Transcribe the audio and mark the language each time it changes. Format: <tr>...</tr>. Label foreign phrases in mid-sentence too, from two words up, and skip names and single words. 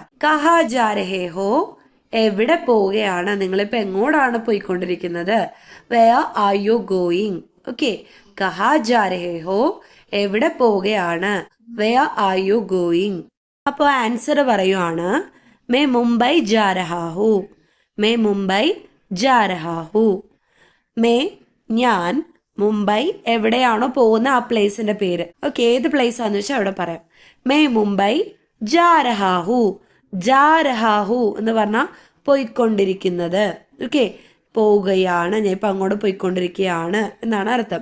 <hi>कहाँ जा रहे हो</hi> <ml>എവിടെ പോവുകയാണ്, നിങ്ങളിപ്പോ എങ്ങോട്ടാണ് പോയിക്കൊണ്ടിരിക്കുന്നത്,</ml> <en>where are you going.</en> <ml>ഓക്കെ,</ml> <hi>कहाँ जा रहे हो</hi> <ml>എവിടെ പോവുകയാണ്,</ml> <en>where are you going.</en> <ml>അപ്പോൾ ആൻസർ പറയുവാണ്</ml> <hi>मैं मुंबई जा रहा हूँ, मैं मुंबई जा रहा हूँ, मैं</hi> <ml>ഞാൻ മുംബൈ എവിടെയാണോ പോകുന്ന ആ പ്ലേസിന്റെ പേര്. ഓക്കെ, ഏത് പ്ലേസ് ആണെന്ന് വെച്ചാൽ അവിടെ പറയാം.</ml> <hi>मैं मुंबई जा रहा हूँ. जा रहा हूँ</hi> <ml>എന്ന് പറഞ്ഞാൽ പോയിക്കൊണ്ടിരിക്കുന്നത്. ഓക്കെ, പോവുകയാണ്, ഞാൻ ഇപ്പൊ അങ്ങോട്ട് പോയിക്കൊണ്ടിരിക്കുകയാണ് എന്നാണ് അർത്ഥം.</ml>